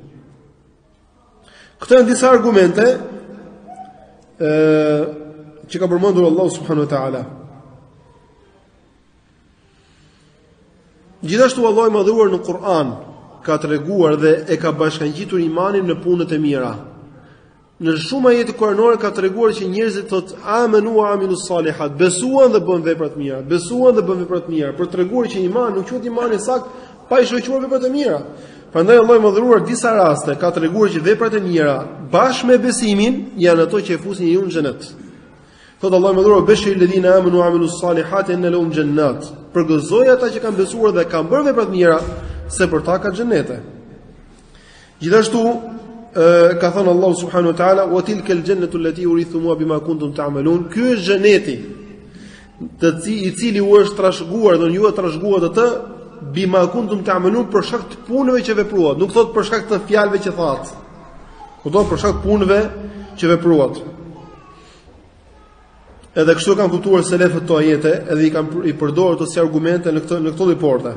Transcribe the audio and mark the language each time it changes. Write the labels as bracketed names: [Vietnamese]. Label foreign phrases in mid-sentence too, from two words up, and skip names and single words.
[Albanian] Këto janë disa argumente që ka përmendur Allahu [Arabic] سبحانه وتعالى. [Albanian] Gjithashtu Allahu i madhuar në Kur'an ka treguar dhe e ka bashkangjitur imanin në punët e mira. Në shumë ajete kuranore ka treguar që njerëzit thotë [Arabic] آمنوا وعملوا الصالحات, [Albanian] besuan dhe bën vepra të mira, besuan dhe bën vepra të mira, për treguar që imani nuk quhet imani sakt pa i shoqëruar veprat e mira. Prandaj Allahu i madhuar disa raste ka treguar që veprat e mira bashkë me besimin janë ato që e fusin njeriu në xhenet. Thotë Allahu i madhuar [Arabic] بشر الذين آمنوا وعملوا الصالحات إن لهم جنات. [Albanian] Përgëzoi ata që kanë besuar dhe kanë bërë vepra të mira se për ta ka xhenete. Gjithashtu ka thënë Allahu [Arabic] سبحانه وتعالى وتلك الجنة التي أورثتموها بما كنتم تعملون. [Albanian] Ky është xheneti i cili u është trashëguar, do ju e trashëguat atë [Arabic] بما كنتم تعملون [Albanian] për shkak të punëve që vepruat. Nuk thot për shkak të fjalëve që thatë. Po do për shkak të punëve që vepruat. Edhe kështu kanë kuptuar selefët to ajete, edhe i përdorur ato si argumente në këto riporte.